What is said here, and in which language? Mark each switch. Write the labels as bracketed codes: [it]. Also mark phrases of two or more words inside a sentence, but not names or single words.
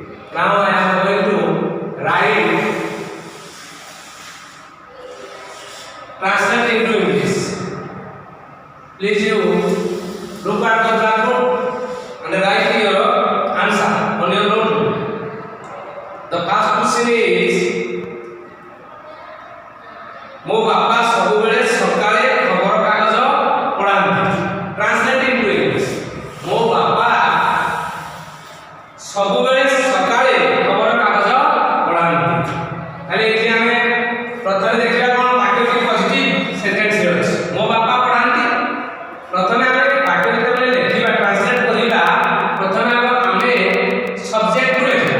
[en] Now I am going to write translate into English. Please you look at the blackboard and write your answer on your notebook. The first question is [or] ମୋ ବାପା ସବୁବେଳେ ସକାଳେ ଖବର କାଗଜ ପଢ଼ାନ୍ତି. [en] Translate into English. [or] ମୋ ବାପା ସବୁବେଳେ ସକାଳେ ଖବର କାଗଜ ପଢ଼ାନ୍ତି. ତାହେଲେ ଏଠି ଆମେ ପ୍ରଥମେ ଦେଖିବା କ'ଣ ବାକ୍ୟଟି [en] positive sentence [or] ରେ ଅଛି. ମୋ ବାପା ପଢ଼ାନ୍ତି. ପ୍ରଥମେ ଆମେ ବାକ୍ୟ ଯେତେବେଳେ ଲେଖିବା ଟ୍ରାନ୍ସଲେଟ୍ କରିବା ପ୍ରଥମେ ଆମେ ସବଜେକ୍ଟ ଲେଖିବା.